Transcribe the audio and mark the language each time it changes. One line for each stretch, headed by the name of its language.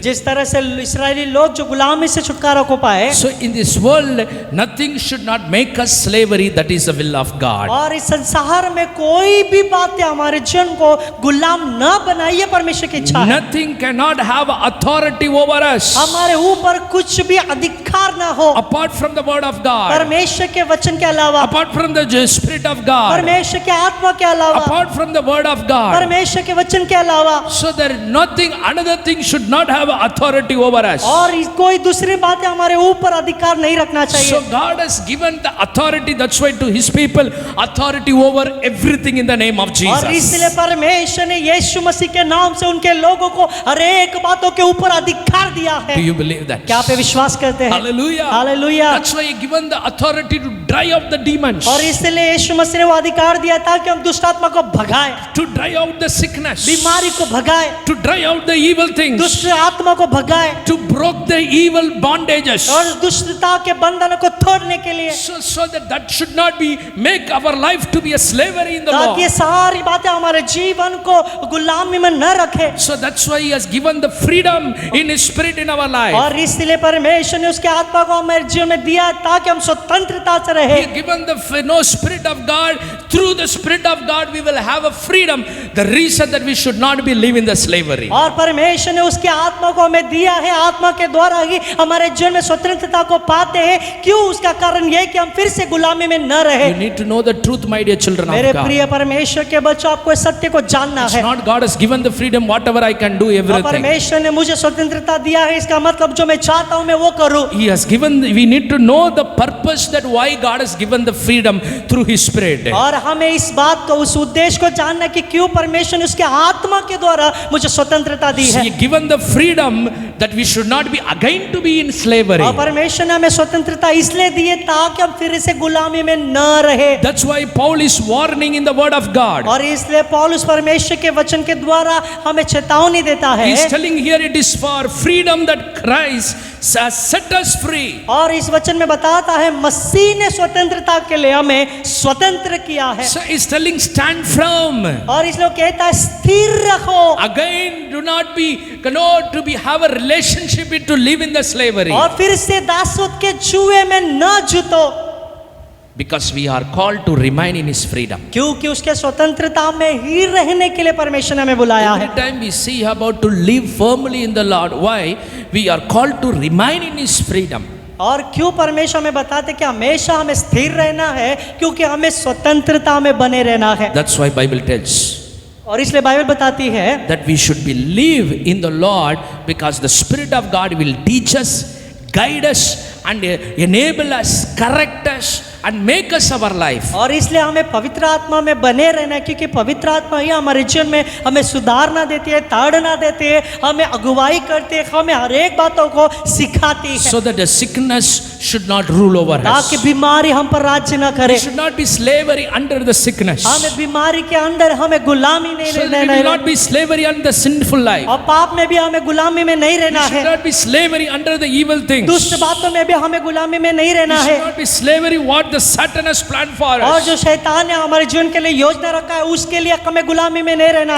Hindi: जिस तरह से इस्राएली लोग जो गुलामी से छुटकारा को पाए,
English: So in this world nothing should not make us slavery, that is the will of God.
Hindi: और इस संसार में कोई भी बातें हमारे जीवन को गुलाम न बनाइए, परमेश्वर की इच्छा है।
English: Nothing cannot have authority over us
Hindi: हमारे ऊपर कुछ भी अधिकार ना हो
English: apart from the word of God,
Hindi: परमेश्वर के वचन के अलावा,
English: apart from the Spirit of God,
Hindi: परमेश्वर के आत्मा के अलावा,
English: apart from the word of God.
Hindi: परमेश्वर के वचन के अलावा,
English: So there nothing, another thing should not have authority over us.
Hindi: और कोई दूसरी बातें हमारे ऊपर अधिकार नहीं रखना
English: So
Hindi: चाहिए।
English: God has given the authority, that's why to his people, authority over everything in the name of
Hindi: और इसलिए
English: Jesus.
Hindi: परमेश्वर ने यीशु मसीह के नाम से उनके लोगों को हर एक बातों के ऊपर अधिकार दिया है।
English: Do you believe that?
Hindi: क्या आप विश्वास करते हैं?
English: Hallelujah.
Hindi: Hallelujah.
English: That's why he given the authority to drive out the demons,
Hindi: और इसलिए यीशु मसीह ने वो अधिकार दिया ताकि हम दुष्ट आत्मा को भगाए,
English: to drive out the sickness,
Hindi: बीमारी को भगाए,
English: to drive out the evil things,
Hindi: दुष्ट आत्मा को भगाए,
English: to broke the evil bondages.
Hindi: और दुष्टता के बंधनों को तोड़ने के लिए,
English: So that should not be make our life to be a slavery in the
Hindi: ताकि
English: law.
Hindi: ये सारी बातें हमारे जीवन को गुलामी में न रखे।
English: So that's why he has given the freedom in his spirit in our life.
Hindi: और इसलिए परमेश्वर ने उसके आत्मा को हमारे जीवन में दिया ताकि हम स्वतंत्रता से रहे।
English: He has given the Spirit of God. Through the Spirit of God we will have a freedom. The reason that we should not be living the slavery.
Hindi: और परमेश्वर ने उसके आत्मा को हमें दिया है, आत्मा के द्वारा ही हमारे जीवन में स्वतंत्रता को पाते हैं। क्यों? उसका कारण यह कि हम फिर से गुलामी में न रहे।
English: You need to know the truth, my dear children
Hindi: मेरे
English: of God.
Hindi: प्रिय परमेश्वर के बच्चों, आपको इस सत्य को जानना
English: It's
Hindi: है।
English: not God has given the freedom, whatever I can do,
Hindi: और
English: everything.
Hindi: परमेश्वर ने मुझे स्वतंत्रता दिया है, इसका मतलब जो मैं चाहता हूं मैं वो करूं।
English: He has given, we need to know the purpose that why God has given the freedom through his spirit.
Hindi: और हमें इस बात को, उस उद्देश्य को जानना कि क्यों परमेश्वर ने उसके आत्मा के द्वारा मुझे स्वतंत्रता दी है।
English: He given the freedom that we should not be again to be in slavery.
Hindi: और परमेश्वर ने हमें स्वतंत्रता इसलिए दी है ताकि हम फिर से गुलामी में न रहे।
English: That's why Paul is warning in the word of God.
Hindi: और इसलिए पौलुस परमेश्वर के वचन के द्वारा हमें चेतावनी देता है।
English: He is telling here it is for freedom that Christ has set us free.
Hindi: और इस वचन में बताता है मसीह ने स्वतंत्रता के लिए हमें स्वतंत्र किया है।
English: So he is telling stand firm.
Hindi: और इसलिए वो कहता है स्थिर रखो।
English: Again do not be, to be have a relationship with to live in the slavery.
Hindi: और फिर से दासत्व के जुए में न जुतो,
English: Because we are called to remain in his freedom.
Hindi: क्योंकि उसके स्वतंत्रता में ही रहने के लिए परमेश्वर ने हमें बुलाया
English: Every
Hindi: है।
English: time we see about to live firmly in the Lord, why? We are called to remain in his freedom.
Hindi: और क्यों परमेश्वर हमें बताते कि हमेशा हमें स्थिर रहना है? क्योंकि हमें स्वतंत्रता में बने रहना है।
English: That's why Bible tells
Hindi: और इसलिए बाइबल बताती है
English: that we should be live in the Lord, because the Spirit of God will teach us, guide us and enable us, correct us and make us our life.
Hindi: और इसलिए हमें पवित्र आत्मा में बने रहना है, क्योंकि पवित्र आत्मा ही हमारे जीवन में हमें सुधारना देती है, ताड़ना देती है, हमें अगुवाई करती है, हमें हर एक बातों को सिखाती है,
English: So that the sickness should not rule over
Hindi: ताकि
English: us.
Hindi: बीमारी हम पर राज्य न करे।
English: We should not be slavery under the sickness.
Hindi: हमें बीमारी के अंदर हमें गुलामी नहीं
English: So that we will
Hindi: रहना
English: not be slavery under the sinful life.
Hindi: और पाप में भी हमें गुलामी में नहीं
English: We
Hindi: रहना
English: should
Hindi: है,
English: not be slavery under the evil things.
Hindi: दुष्ट बातों में भी हमें गुलामी में नहीं
English: We
Hindi: रहना
English: should
Hindi: है।
English: not be slavery what the Satan has planned for
Hindi: और
English: us.
Hindi: जो शैतान ने हमारे जीवन के लिए योजना रखा है उसके लिए हमें गुलामी में नहीं रहना